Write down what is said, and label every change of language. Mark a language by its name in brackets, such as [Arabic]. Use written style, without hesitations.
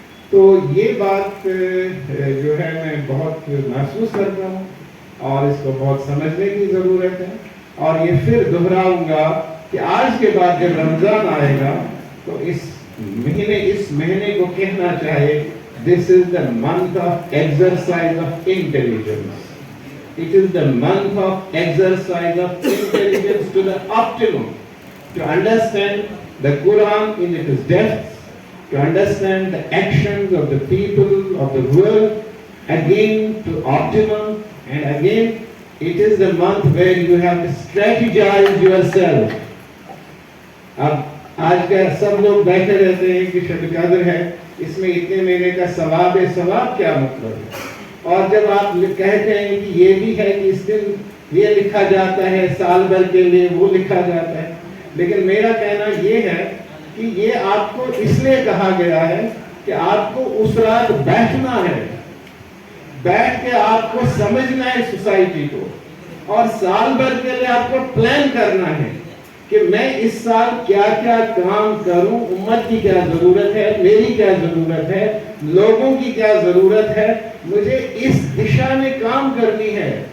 [Urdu] تو یہ بات جو ہے میں بہت محسوس کرتا ہوں اور اس کو بہت سمجھنے کی ضرورت ہے. اور یہ پھر دہراؤں گا کہ آج کے بعد جب رمضان آئے گا تو اس مہینے کو کہنا چاہے [English] this is the month of exercise of intelligence. It is the month of exercise of intelligence to the optimum, to understand the Quran in its depths, to understand the actions of the people of the world, again to optimum, and again it is the month where you have to strategize yourself. [Urdu] اب آج کا سب لوگ بیٹھے رہتے ہیں کہ شب قدر ہے، اس میں اتنے مہینے کا ثواب ہے. ثواب کیا مطلب ہے؟ اور جب آپ کہتے ہیں کہ یہ بھی ہے کہ اس دن یہ لکھا جاتا ہے، سال بھر کے لیے وہ لکھا جاتا ہے. لیکن میرا کہنا یہ ہے کہ یہ آپ کو اس لیے کہا گیا ہے کہ آپ کو اس رات بیٹھنا ہے، بیٹھ کے آپ کو سمجھنا ہے سوسائٹی کو، اور سال بھر کے لیے آپ کو پلان کرنا ہے کہ میں اس سال کیا کیا کام کروں، امت کی کیا ضرورت ہے، میری کیا ضرورت ہے، لوگوں کی کیا ضرورت ہے، مجھے اس دشا میں کام کرنی ہے.